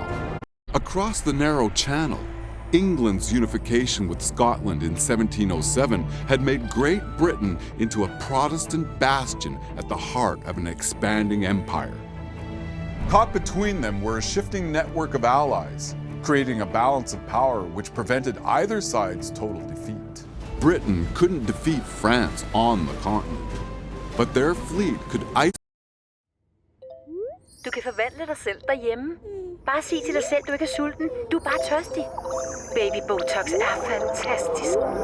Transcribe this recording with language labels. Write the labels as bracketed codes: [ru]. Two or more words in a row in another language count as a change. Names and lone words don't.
[en] Across the narrow channel, England's unification with Scotland in 1707 had made Great Britain into a Protestant bastion at the heart of an expanding empire. Caught between them were a shifting network of allies, creating a balance of power which prevented either side's total defeat. Britain couldn't defeat France on the continent, but their fleet could isolate. [da] Du kan forvandle dig selv derhjemme. Bare sig til dig selv, du ikke er sulten. Du er bare tørstig. Baby Botox er fantastisk.